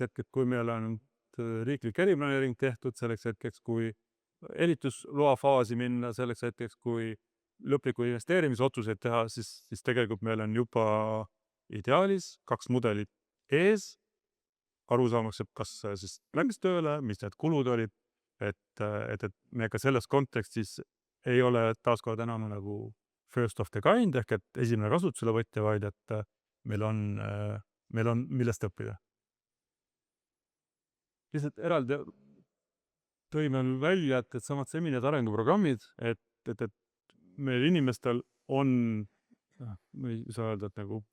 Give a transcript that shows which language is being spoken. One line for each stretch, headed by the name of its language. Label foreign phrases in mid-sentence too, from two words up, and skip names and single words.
Estonian: hetkeks, kui meil on riiklik eriplaneering tehtud, selleks hetkeks, kui ehitusloa faasi minna, selleks hetkeks, kui lõpliku investeerimisotsuseid teha, siis tegelikult meil on juba ideaalis 2 mudelit ees, arusaamaks, et kas siis läks tööle, mis need kulud olid, et me ka selles kontekstis ei ole taaskord enam nagu
English: first of the kind
Estonian: ehk et esimene kasutusele võtja, vaid et meil on millest õppida. Lihtsalt eraldi tõime välja, et samad seminid arenguprogrammid, et meil inimestel on, ma ei saa öelda, et nagu